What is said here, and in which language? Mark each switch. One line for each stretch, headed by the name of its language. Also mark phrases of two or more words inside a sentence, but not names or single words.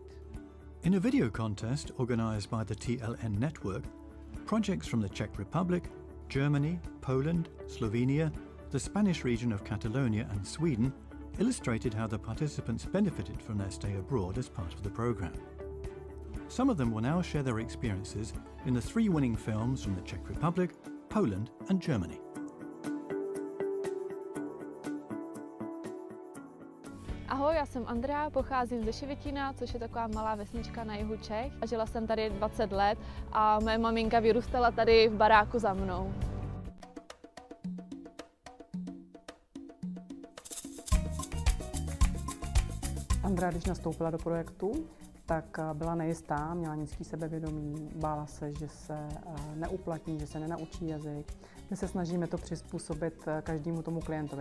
English: In a video contest organized by the TLN network, projects from the Czech Republic, Germany, Poland, Slovenia, the Spanish region of Catalonia and Sweden illustrated how the participants benefited from their stay abroad as part of the program. Some of them will now share their experiences in the 3 winning films from the Czech Republic, Poland and Germany.
Czech: Ahoj, já jsem Andrea, pocházím ze Šivětína, což je taková malá vesnička na jihu Čech. Žila jsem tady 20 let a moje maminka vyrůstala tady v baráku za mnou. Andrea, když nastoupila do projektu, tak byla nejistá, měla nízký sebevědomí, bála se, že se neuplatní, že se nenaučí jazyk, My se snažíme to přizpůsobit každému tomu klientovi.